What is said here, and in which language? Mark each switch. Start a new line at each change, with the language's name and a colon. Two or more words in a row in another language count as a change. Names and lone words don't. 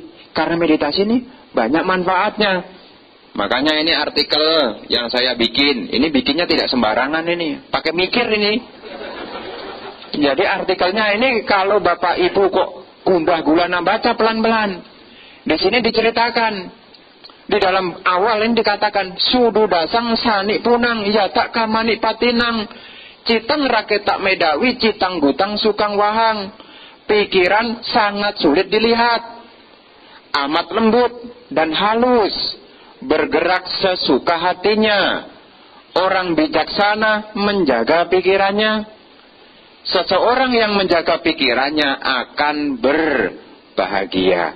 Indonesian: Karena meditasi ini banyak manfaatnya. Makanya ini artikel yang saya bikin, ini bikinnya tidak sembarangan ini, pakai mikir ini. Jadi artikelnya ini kalau Bapak Ibu kok gundah gulana baca pelan-pelan. Di sini diceritakan, di dalam awal ini dikatakan
Pali: sudu dasang sani punang yatak kamani patinang citang raketak medawi citang gutang sukang wahang.
Indonesian: Pikiran sangat sulit dilihat, amat lembut dan halus, bergerak sesuka hatinya. Orang bijaksana menjaga pikirannya. Seseorang yang menjaga pikirannya akan berbahagia.